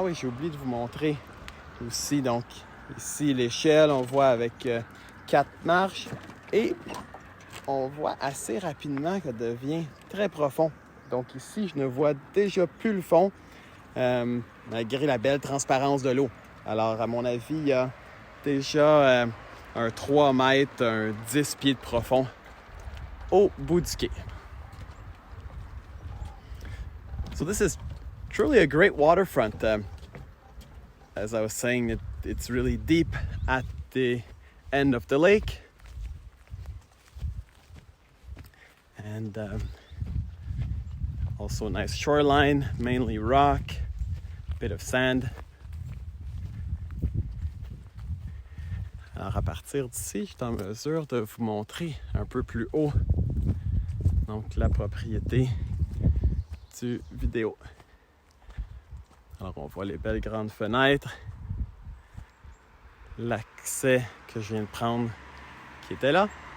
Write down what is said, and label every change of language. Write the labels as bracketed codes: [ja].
[fr] Ah oui, j'ai oublié de vous montrer aussi. Donc ici l'échelle, on voit avec 4 marches et on voit assez rapidement qu'elle devient très profond. Donc ici, je ne vois déjà plus le fond, malgré la belle transparence de l'eau. Alors, à mon avis, il y a déjà un 3 mètres, un 10 pieds de profond au bout du quai. [en] So this is truly a great waterfront. As I was saying, it's really deep at the end of the lake. And also a nice shoreline, mainly rock, bit of sand. [fr] Alors à partir d'ici, je suis en mesure de vous montrer un peu plus haut donc la propriété du vidéo. Alors on voit les belles grandes fenêtres, l'accès que je viens de prendre qui était là.